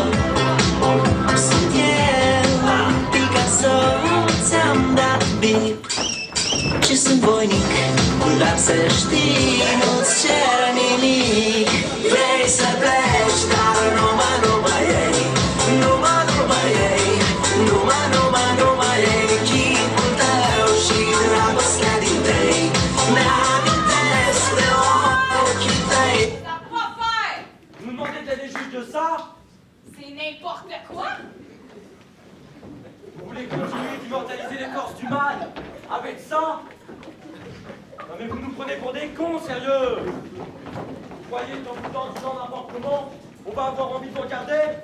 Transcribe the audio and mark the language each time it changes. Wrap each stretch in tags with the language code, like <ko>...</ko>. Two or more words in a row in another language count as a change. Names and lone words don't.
<ro>Sunt eu, Picasso, ți-am dat bip și sunt voinic, dar să știi, nu-ți cer nimic. Vrei să pleci, dar numai ei, numai ei, numai ei, chipul tău și dragostea din tei, mi-amintesc de ochii tăi.</ro> <fr>Ça va faire! Vous demandez de des juges de ça? C'est n'importe quoi! Vous voulez continuer d'immortaliser les forces du mal avec ça? Non mais vous nous prenez pour des cons, sérieux! Vous croyez qu'en vous disant n'importe comment, on va avoir envie de vous regarder?</fr>